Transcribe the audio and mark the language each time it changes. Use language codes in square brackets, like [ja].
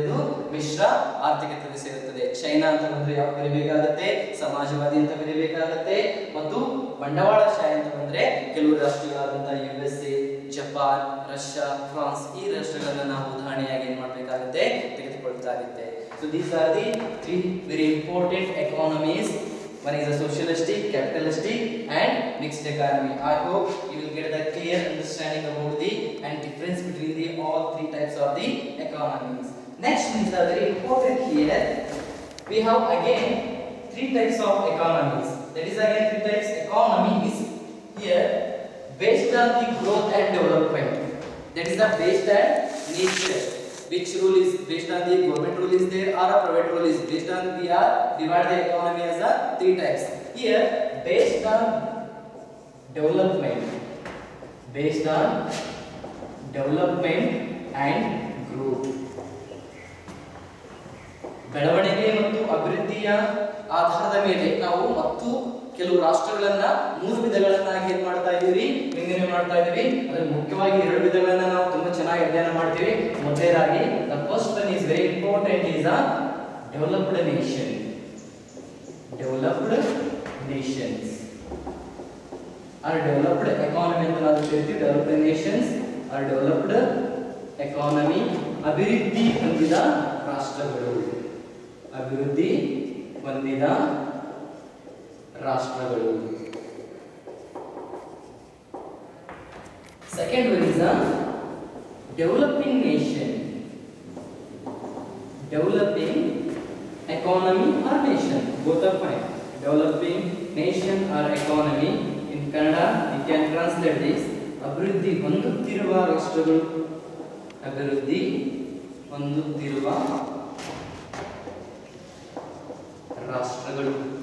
[kn] ಅದು ಮಿಶ್ರ ಆರ್ಥಿಕತೆಗೆ ಸೇರುತ್ತದೆ. ಚೈನಾ ಅಂತ ಬಂದ್ರೆ ಯಾವ ಕರಿಬೇಕಾಗತ್ತೆ? ಸಮಾಜವಾದಿ ಅಂತ ಕರಿಬೇಕಾಗತ್ತೆ. ಮತ್ತು ಬಂಡವಾಳಶಾಹಿ ಅಂತ ಬಂದ್ರೆ ಕೆಲವು ರಾಷ್ಟ್ರಗಳಾದಂತಹ USA, ಜಪಾನ್, ರಷ್ಯಾ, ಫ್ರಾನ್ಸ್, ಈ ರಾಷ್ಟ್ರಗಳನ್ನ ನಾವು ಉದಾಹರಣೆಯಾಗಿ ಏನ್ ಮಾಡಬೇಕಾಗುತ್ತೆ, ತೆಗೆದುಕೊಳ್ತಾಗುತ್ತೆ. [en] So these are the three very important economies. One is a socialistic, capitalistic and mixed economy. I hope you will get the clear understanding about the and difference between the all three types of the economies. Next is very important here. We have again three types of economies. That is again three types economies here based on the growth and development. That is the based on nature. Which rule is based on the government rule is there or a private rule is based on? We are divide the economy as a three types. Here based on development, based on development and growth. [kn] ಬೆಳವಣಿಗೆ ಮತ್ತು ಅಭಿವೃದ್ಧಿಯ ಆಧಾರದ ಮೇಲೆ ನಾವು ಮತ್ತು ಕೆಲವು ರಾಷ್ಟ್ರಗಳನ್ನ ಮೂರು ವಿಧಗಳನ್ನಾಗಿ ಏನ್ ಮಾಡ್ತಾ ಇದೀವಿ, ವಿಂಗಡಣೆ ಮಾಡ್ತಾ ಇದೀವಿ. ಅದ್ರ ಮುಖ್ಯವಾಗಿ ಎರಡು ವಿಧಗಳನ್ನ ನಾವು ತುಂಬಾ ಚೆನ್ನಾಗಿ ಅಧ್ಯಯನ ಮಾಡ್ತೀವಿ. [en] ಮೊದಲನೇದಾಗಿ the first one is very important is a developed nation. Developed nations or developed economy [kn] ಅಂತ ನಾವು ಹೇಳ್ತೀವಿ. [en] developed nations or developed economy, [kn] ಅಭಿವೃದ್ಧಿ ಹೊಂದಿದ ರಾಷ್ಟ್ರಗಳು, ಅಭಿವೃದ್ಧಿ ಹೊಂದಿದ ರಾಷ್ಟ್ರಗಳು. [en] Second one is a developing nation, developing economy or nation, both are fine. Developing nation or economy, in Kannada we can translate this [kn] ಅಭಿವೃದ್ಧಿ ಹೊಂದುತ್ತಿರುವ ರಾಷ್ಟ್ರಗಳು, ಅಭಿವೃದ್ಧಿ ಹೊಂದುತ್ತಿರುವ ರಾಷ್ಟ್ರಗಳು.